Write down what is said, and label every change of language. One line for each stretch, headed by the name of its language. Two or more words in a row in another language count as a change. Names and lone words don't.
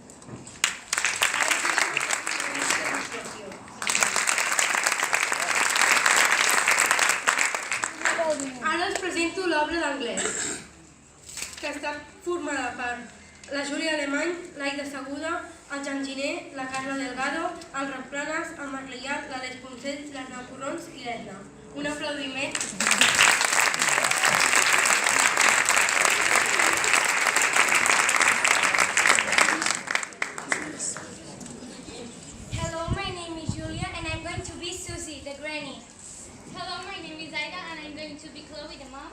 Catalan: Ara us presento l'obra d'anglès, que està formada per la Júlia Alemany, l'Aida Seguda, el Jan Giner, la Carla Delgado, el Roc Planes, el Marc Liat, l'Aleix Poncell, l'Arnau Corrons i l'Edna. Un aplaudiment.
English: Hello, my name is Julia and I'm going to be Susie, the granny. Hello, my name is Aida and I'm going to be Chloe, the mom.